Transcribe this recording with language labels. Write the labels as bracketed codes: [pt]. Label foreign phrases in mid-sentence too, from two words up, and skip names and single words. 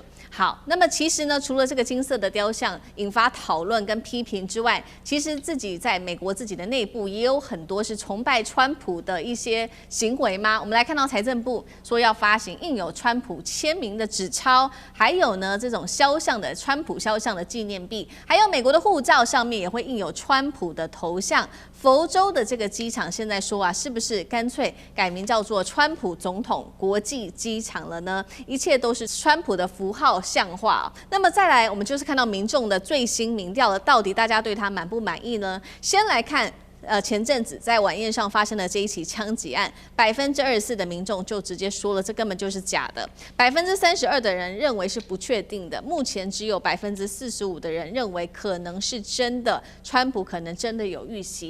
[zh] 好，那麼其實呢，除了這個金色的雕像引發討論跟批評之外，其實自己在美國自己的內部也有很多是崇拜川普的一些行為嗎？我們來看到財政部說要發行印有川普簽名的紙鈔，還有呢這種肖像的川普肖像的紀念幣，還有美國的護照上面也會印有川普的頭像。佛州的這個機場現在說啊，是不是乾脆改名叫做川普總統國際機場了呢？一切都是川普的符號像化。那麼再來，我們就是看到民眾的最新民調了，到底大家對他滿不滿意呢？先來看。前陣子在晚宴上發生的這一起槍擊案，24%的民眾就直接說了，這根本就是假的。32%的人認為是不確定的，目前只有45%的人認為可能是真的，川普可能真的有遇襲。